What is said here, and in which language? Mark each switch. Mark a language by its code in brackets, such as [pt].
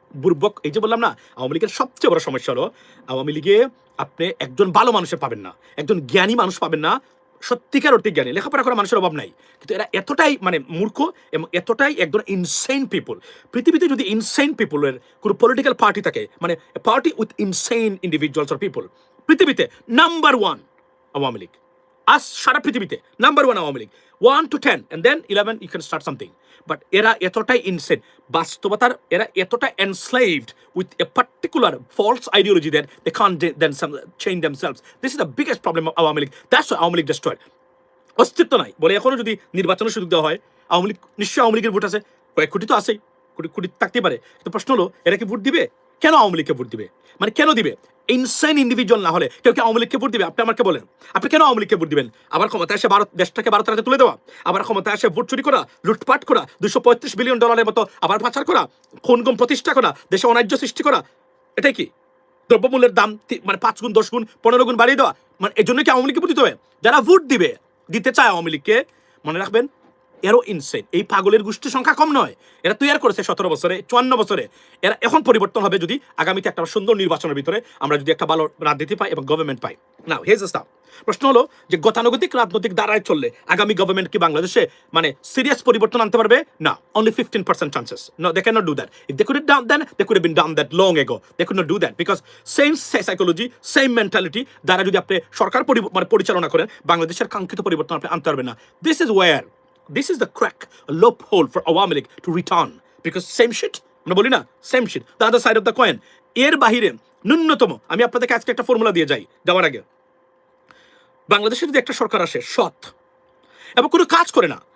[bn] বুর্বক, এই যে বললাম না, আওয়ামী লীগের সবচেয়ে বড় সমস্যা হলো আওয়ামী লীগে আপনি একজন ভালো মানুষের পাবেন না, একজন জ্ঞানী মানুষ পাবেন না, সত্যিকার অর্থে জ্ঞানী, লেখাপড়া করা মানুষের অভাব নাই, কিন্তু এরা এতটাই মানে মূর্খ এবং এতটাই একজন [en] Insane people. [bn] পৃথিবীতে যদি ইনসেইন পিপলের কোনো পলিটিক্যাল পার্টি থাকে, মানে [en] party with insane individuals or people, [bn] পৃথিবীতে নাম্বার 1 আওয়ামী লীগ। আজ সারা পৃথিবীতে number 1 Awami League, [en] 1 to 10 and then 11 you can start something. But [bn] এরা এতটাই ইনসেন, বাস্তবতার এরা এতটা [en] enslaved with a particular false ideology that they can't then change themselves. This is the biggest problem of Awami League. That's why Awami League destroyed. [bn] অস্তিত্ব নাই বলে এখনো যদি নির্বাচনের সুযোগ দেওয়া হয়, আওয়ামী লীগ নিশ্চয়ই আওয়ামী লীগের ভোট আছে, কয়েক কোটি তো আছেই, কোটি থাকতে পারে। কিন্তু প্রশ্ন হলো এরা কি ভোট দিবে? কেন আওয়ামী লীগকে ভোট দিবে? মানে কেন দিবে? ইনসেন ইন্ডিভিজুয়াল না হলে কেউ কি আওয়ামী লীগকে ভোট দিবে? আপনি আমাকে বলেন, আপনি কেন আওয়ামী লীগকে ভোট দিবেন? আবার ক্ষমতা এসে দেশটাকে ভারতের হাতে তুলে দেওয়া, আবার ক্ষমতা এসে ভোট চুরি করা, লুটপাট করা, $235 বিলিয়ন মতো আবার পাচার করা, খুন-গুম প্রতিষ্ঠা করা, দেশে অন্যায্য সৃষ্টি করা, এটাই কি? দ্রব্যমূল্যের দাম মানে 5 গুণ 10 গুণ 15 গুণ বাড়িয়ে দেওয়া, মানে এই জন্য কি আওয়ামী লীগকে ভোট দিতে হবে? যারা ভোট দিতে চায় আওয়ামী লীগকে, মনে রাখবেন এরও ইনসেন। এই পাগলের গোষ্ঠীর সংখ্যা কম নয়, এরা তৈরি করেছে 17 বছরে 54 বছরে। এরা এখন পরিবর্তন হবে যদি আগামীতে একটা সুন্দর নির্বাচনের ভিতরে আমরা যদি একটা ভালো রাজনীতি পাই এবং government pi. [en] Now here's the stuff. [bn] প্রশ্ন হলো যে গতানুগতিক রাজনৈতিক ধারায় চললে আগামী গভর্নমেন্ট কি বাংলাদেশে মানে সিরিয়াস পরিবর্তন আনতে পারবে? [en] না, only 15% chances. No, they cannot do that. If they could have done then, they could have been done that long ago. They could not do that because same psychology, same mentality [bn] দ্বারা যদি আপনি সরকার পরিচালনা করেন, বাংলাদেশের কাঙ্ক্ষিত পরিবর্তন আপনি আনতে পারবেন না। [en] This is the crack, a loophole for Awami League to return because same shit, [bn] আমরা বলি না [en] same shit, the other side of the coin. [bn] এর বাহিরে ন্যূনতম আমি আপনাদেরকে আজকে একটা ফর্মুলা দিয়ে যাওয়ার আগে, বাংলাদেশে যদি একটা সরকার আসে সৎ এবং কোনো কাজ করে না,